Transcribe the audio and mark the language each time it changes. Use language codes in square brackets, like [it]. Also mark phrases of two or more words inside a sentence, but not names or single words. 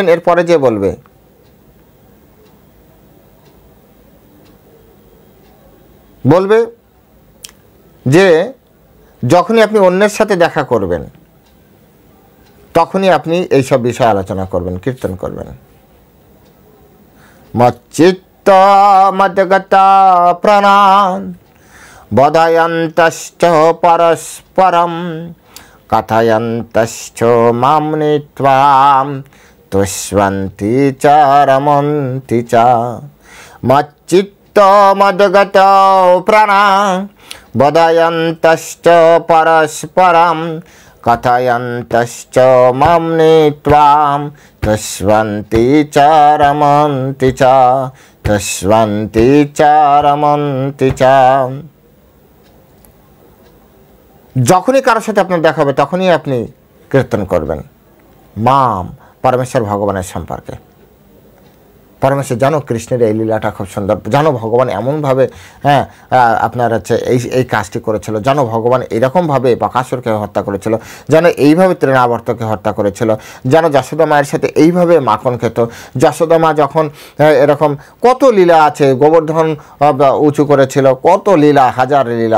[bn] এরপরে যে বলবে, বলবে যে যখনই আপনি অন্যের সাথে দেখা করবেন তখনই আপনি এইসব বিষয় আলোচনা করবেন, কীর্তন করবেন। [sa] মচ্চিত্ত মদগত প্রাণান বদয়ন্তশ্চ পরস্পরম কথয়ন্তশ্চ মাম নীত্বাম তুষ্যন্তি চ রমন্তি চ। মচ্চিত্ত মদগত প্রাণান বদয়ন্তশ্চ পরস্পরম কথয়ন্তশ্চ মাম নীত্বাম তুষ্যন্তি চ রমন্তি চ, তুষ্যন্তি চ রমন্তি চ। [bn] যখনই কারোর সাথে আপনার দেখা হবে তখনই আপনি কীর্তন করবেন মাম, পরমেশ্বর ভগবানের সম্পর্কে। পরমেশ্বর জানো কৃষ্ণের এই লীলাটা খুব সুন্দর, জানো ভগবান এমনভাবে আপনার হচ্ছে এই কাজটি করেছিল, জানো ভগবান এরকমভাবে বকাসুরকে হত্যা করেছিল, জানো এইভাবে তৃণাবর্তকে হত্যা করেছিল, জানো যশোদা মায়ের সাথে এইভাবে মাখন খেত, যশোদা মা যখন এরকম কত লীলা আছে, গোবর্ধন উঁচু করেছিল, কত লীলা, হাজার লীলা।